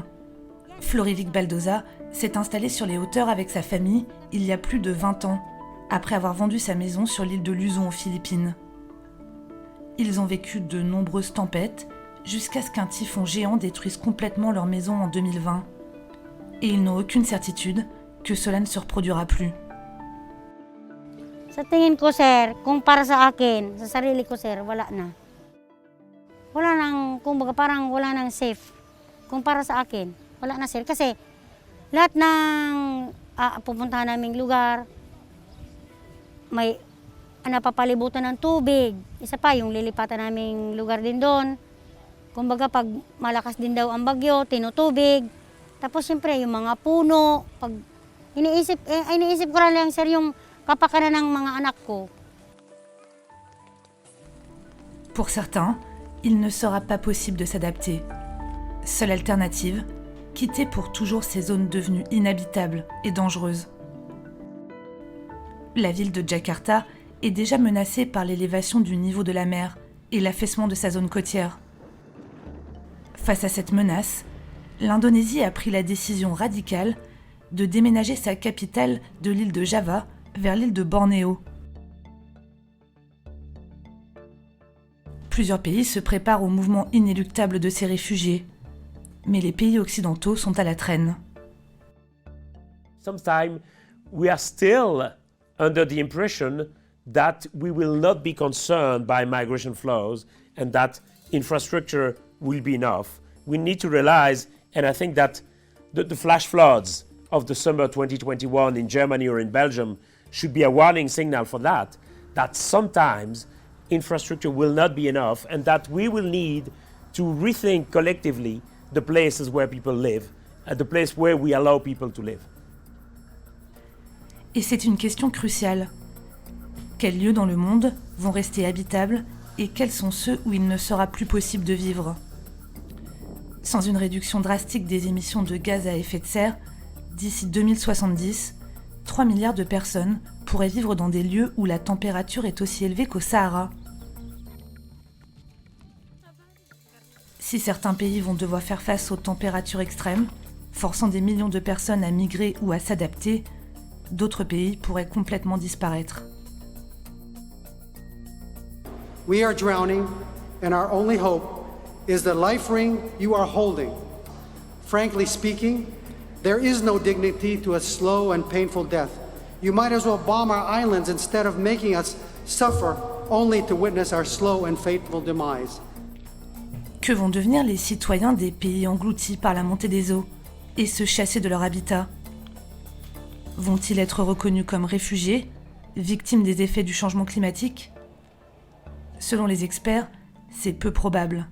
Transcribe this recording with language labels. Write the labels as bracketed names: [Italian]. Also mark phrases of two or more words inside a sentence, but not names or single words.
[French] Florivic Baldoza s'est installé sur les hauteurs avec sa famille il y a plus de 20 ans, après avoir vendu sa maison sur l'île de Luzon aux Philippines. Ils ont vécu de nombreuses tempêtes, jusqu'à ce qu'un typhon géant détruise complètement leur maison en 2020. Et ils n'ont aucune certitude que cela ne se reproduira plus. [Filipino] Sa tingin ko, sir, kung para sa akin, sa sarili ko, sir, wala na. Wala nang, kumbaga parang wala nang safe. Kung para sa akin, wala na, sir. Kasi lahat ng pupuntahan naming lugar, may napapalibutan ng tubig. Isa pa, yung lilipatan naming lugar din doon. Kumbaga, pag malakas din daw ang bagyo, tinutubig. Tapos, siyempre, yung mga puno. Pag iniisip ko lang, sir, yung kapakanan ng mga anak ko. [French] Pour certains, il ne sera pas possible de s'adapter. Seule alternative, quitter pour toujours ces zones devenues inhabitables et dangereuses. La ville de Jakarta est déjà menacée par l'élévation du niveau de la mer et l'affaissement de sa zone côtière. Face à cette menace, l'Indonésie a pris la décision radicale de déménager sa capitale de l'île de Java vers l'île de Bornéo. Plusieurs pays se préparent au mouvement inéluctable de ces réfugiés, mais les pays occidentaux sont à la traîne. [English] Sometimes we are still under the impression that we will not be concerned by migration flows and that infrastructure will be enough. We need to realize, and I think that the flash floods of the summer 2021 in Germany or in Belgium should be a warning signal for that sometimes infrastructure will not be enough and that we will need to rethink collectively the places where people live, the place where we allow people to live. [French] Et c'est une question cruciale. Quels lieux dans le monde vont rester habitables et quels sont ceux où il ne sera plus possible de vivre ? Sans une réduction drastique des émissions de gaz à effet de serre, d'ici 2070, 3 milliards de personnes pourraient vivre dans des lieux où la température est aussi élevée qu'au Sahara. Si certains pays vont devoir faire face aux températures extrêmes, forçant des millions de personnes à migrer ou à s'adapter, d'autres pays pourraient complètement disparaître. [English] We are drowning, and our only hope is the life ring you are holding. Frankly speaking, there is no dignity to a slow and painful death. You might as well bomb our islands instead of making us suffer only to witness our slow and fateful demise. [French] Que vont devenir les citoyens des pays engloutis par la montée des eaux et se chasser de leur habitat ? Vont-ils être reconnus comme réfugiés, victimes des effets du changement climatique ? Selon les experts, c'est peu probable.